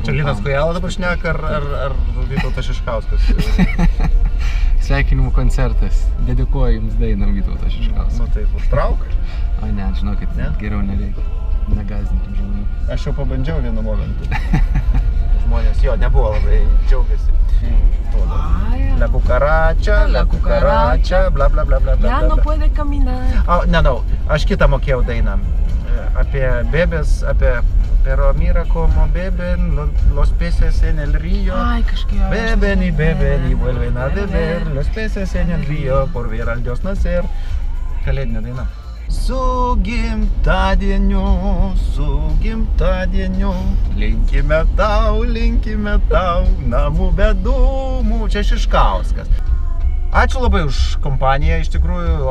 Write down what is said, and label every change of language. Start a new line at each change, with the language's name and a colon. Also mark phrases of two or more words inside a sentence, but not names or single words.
Lithuanian: Čia Linas Kojala dabar šneka ar Vytautas Šiškauskas? Sveikinimų koncertas. Dedikuoju jums dainą Vytautas Šiškauskas. Nu taip, užtrauk? O ne, žinokit, geriau nereikia. Negąsdinkim žmonių. Aš jau pabandžiau vienu momentu. Žmonės jo nebuvo labai džiaugiasi.
Spanish: La cucaracha, bla bla bla bla bla. Ya no puede caminar. No,
Lithuanian: aš kitą mokėjau dainą.
Spanish: Apie bebes, pero mira como beben los peces en el río.
Lithuanian: Ai, kažkaip.
Spanish: Beben y vuelven a beber los peces en el río por ver al Dios nacer.
Lithuanian: Kalėdinė daina. Su gimtadieniu, linkime tau, namų be dūmų. Čia Šiškauskas. Ačiū labai už kompaniją, iš tikrųjų.